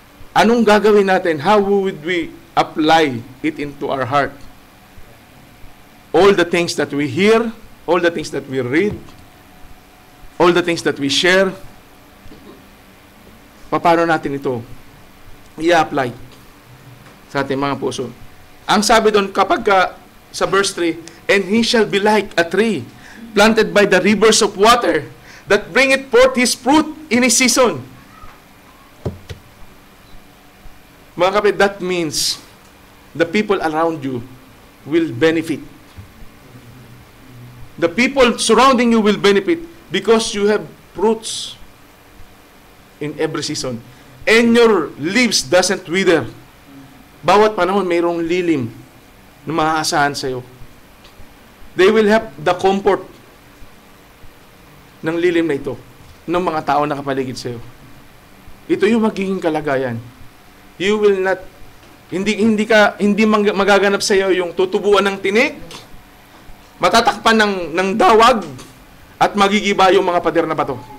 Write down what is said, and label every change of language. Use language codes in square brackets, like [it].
[tl] Anong gagawin natin? [en] How would we apply it into our heart? All the things that we hear, all the things that we read, all the things that we share, [tl] paano natin ito i-apply sa ating mga puso. Ang sabi doon, sa [en] verse 3, and he shall be like a tree planted by the rivers of water that bringeth forth his fruit in his season. [tl] Mga kapatid, [en] that means the people around you will benefit. The people surrounding you will benefit because you have fruits in every season. And your leaves doesn't wither. [tl] Bawat panahon mayroong lilim na maaasahan sa iyo. [en] They will have the comfort [tl] ng lilim na ito ng mga tao na kapaligid sa iyo. Ito yung magiging kalagayan. [en] You will not [tl] hindi magaganap sa iyo yung tutubuan ng tinik, matatakpan ng dawag, at magigiba yung mga pader na bato.